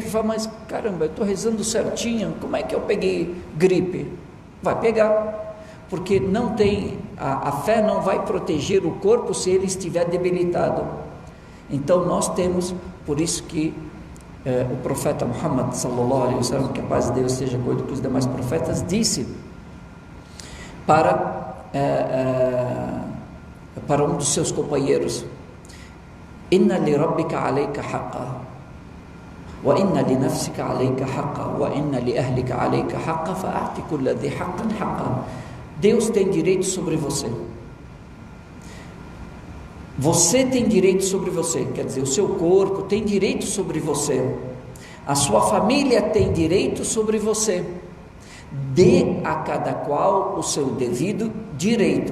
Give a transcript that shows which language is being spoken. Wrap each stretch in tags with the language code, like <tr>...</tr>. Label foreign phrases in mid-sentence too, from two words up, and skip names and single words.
<pt>Fala, mas caramba, eu estou rezando certinho, como é que eu peguei gripe? Vai pegar, porque não tem, a fé não vai proteger o corpo se ele estiver debilitado. Então nós temos, por isso que o profeta Muhammad</pt> <ar>صلى الله عليه وسلم,</ar> <pt>que a paz de Deus seja com ele, que os demais profetas, disse para um dos seus companheiros:</pt> <ar>إن لربك عليك حقا وإن لنفسك عليك حقا وإن لأهلك عليك حقا فأعط كل ذي حق حقا.</ar> <pt>Deus tem direito sobre você. Você tem direito sobre você, quer dizer, o seu corpo tem direito sobre você, a sua família tem direito sobre você. Dê a cada qual o seu devido direito.</pt>